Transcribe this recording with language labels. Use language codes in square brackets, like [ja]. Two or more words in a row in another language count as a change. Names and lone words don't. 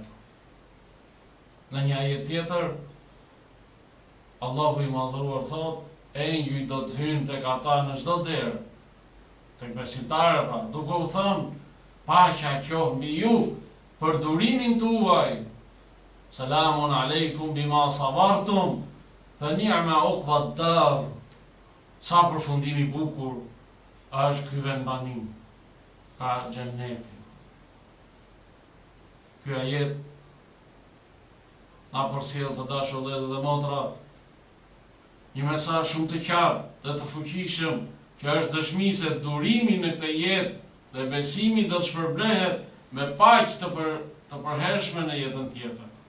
[sq] Në një ajet tjetër, Allahu i madhëruar thot, engjëj do të hynë tek ata në çdo derë, tek besimtarët, pra, duke u thënë, paqja qoftë mbi ju për durimin tuaj. [ar] سلام عليكم بما صبرتم، فنعم عقبى الدار. [sq] Sa përfundimi bukur është ky vendbanim, ka xhenneti. Ky ajet na përsjell të dashur vëllezër dhe motra një mesazh shumë të qartë dhe të fuqishëm, që është dëshmi se durimi në këtë jetë dhe besimi do të shpërblehet me paqë të përhershme në jetën tjetër.